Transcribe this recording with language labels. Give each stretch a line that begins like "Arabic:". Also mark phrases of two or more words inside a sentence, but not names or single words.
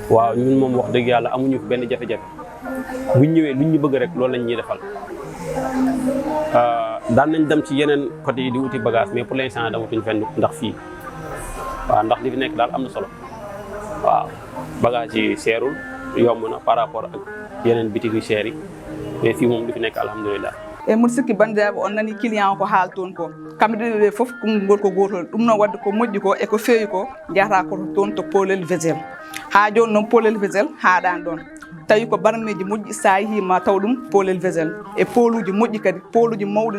Wolof: waaw ñun moom wax dëgg yàlla amuñu fi benn jafe-jafe buñ ñëwee luñ ñu bëgg rek loolu lañ ñuy defal. daan nañ dem ci yeneen côté yi di wuti bagage
French: mais pour l'instant
Wolof: damatuñ fenn ndax fii waaw ndax li fi nekk daal am na solo waaw bagage yi seerul yomb na
French: par rapport
Wolof: ak yeneen bitig yu seer yi mais fii moom li fi nekk alhamdulillah.
Fula: e mbiɗa sikki bandiraɓe on nani client o ko haal toon ko kamɓe ɗiɗo ɓe foof konngol ko gotol ɗum noon wadde ko moƴƴi ko eko feewi ko jahata koto toon to Polel Vessel ha joni noon Polel Vessel haaɗani ɗon tawi ko barmeji moƴƴi sa yeehi ma taw ɗum Polel Vessel e poluji moƴƴi kadi poluji mawɗi